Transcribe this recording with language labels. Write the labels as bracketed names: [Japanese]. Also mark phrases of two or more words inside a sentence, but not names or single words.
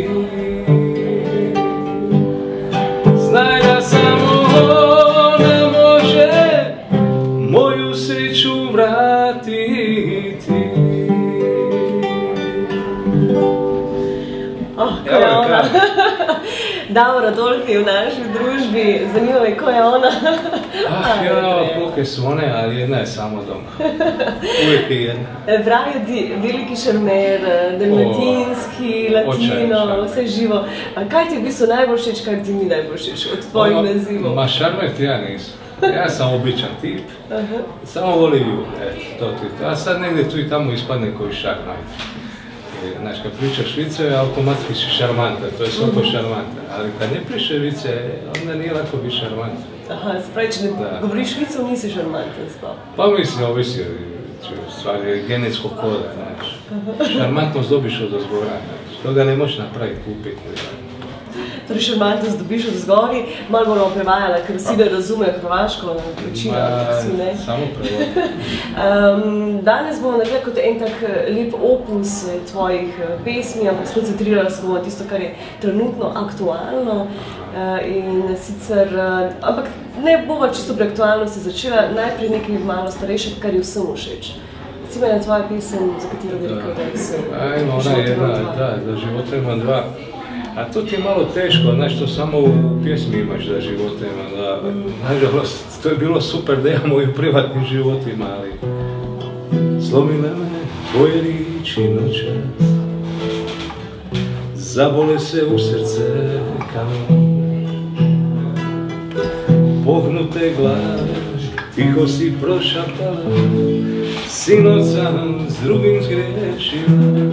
[Croatian] Znaj da samo ona može moju sreću vratiti. Ko je ona? Davor Adolfi u našoj družbi, zanima me ko je ona. Koliko su one, ali jedna je samo doma. Uvijek je jedna. [Slovenian] Pravijo ti veliki šarmer, dalmatinski, latino, vse živo. Kaj ti je v bistvu najbolj všeč, kaj ti ni najbolj všeč od tvojih nazivov? [Croatian] Ma šarmer ti ja nisam. Ja sam običan tip, samo volim ljude, to ti. A sad negdje tu i tamo ispadne koji šarmajt. Znaš, kad pričaš vice, automatski si šarmantan, to je svako šarmantan, ali kad ne priše vice, onda nije lako biti šarmantan. [Slovenian] Aha, spravi, če ne govoriš vicev, nisi šarmantan spao. [Croatian] Pa mislim, ovisi, stvar je genetskog koda, znaš. Šarmantnost dobiš od ozgora, znaš, toga ne možeš napraviti, kupiti. [Slovenian] Torej šarmantnost dobiš od zgori, malo bomo prevajala, ker vsi ne razumejo hrvaško, večina, vsi ne. Samo prevod. Danes bomo naredili kot en tak lep opus tvojih pesmi, ampak skoncentrirala se bomo na tisto, kar je trenutno aktualno. In sicer, ampak ne bova čisto pri aktualnosti začela, najprej nekaj malo starejše, kar je vsem všeč. Recimo je tvoja pesem, za katero bi rekel, da je vsem. [Croatian] Ajmo, ona je jedna, da života ima dva. A to ti je malo teško, znaš, to samo u pjesmi imaš da života ima dva. Nažalost, to je bilo super da imamo i u privatnim životima, ali slomile me tvoje riječi noćas, zabole se u srce kamen, pognute glave, tiho si prošaptala, sinoć sam s drugim zgrešila.